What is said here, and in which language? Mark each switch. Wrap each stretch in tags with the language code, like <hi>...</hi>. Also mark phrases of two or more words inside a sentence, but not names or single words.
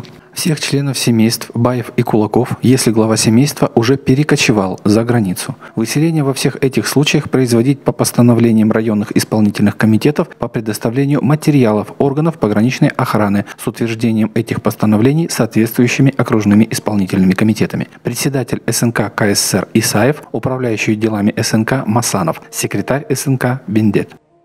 <ru>Всех членов семейств, баев и кулаков, если глава семейства уже перекочевал за границу. Выселение во всех этих случаях производить по постановлениям районных исполнительных комитетов по предоставлению материалов органов пограничной охраны с утверждением этих постановлений соответствующими окружными исполнительными комитетами. Председатель СНК КССР Исаев, управляющий делами СНК Масанов, секретарь СНК Бендет.</ru>